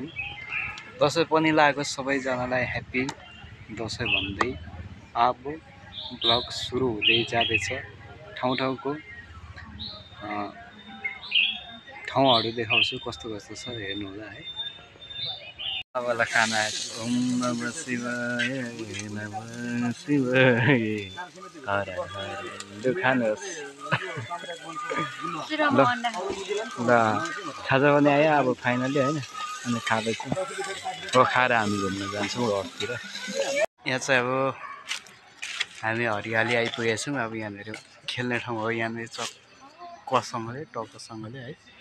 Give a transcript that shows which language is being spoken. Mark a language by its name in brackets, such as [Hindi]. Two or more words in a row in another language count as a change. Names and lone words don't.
[Nepali] दसैँ पनि लागेको सबैजनालाई ह्याप्पी दसैँ भन्दै अब ब्लग सुरु हुँदै जाँदैछ। ठाउँको ठाउँहरू देखाउँछु कस्तो कस्तो छ हेर्नु होला है। वाला खाना आएछ। [Sanskrit] ओम नमः शिवाय नमः शिवाय हर हर [Nepali] लु खानुहोस्। ल खाजा पनि आयो अब फाइनली होइन। अनि खाँदैछु हो खाएर हामी घुम्न जान्छौँ घरतिर। यहाँ चाहिँ अब हामी हरियाली आइपुगेछौँ। अब यहाँनिर खेल्ने ठाउँ हो। यहाँनिर चक्कसँगले टक्कसँगले है।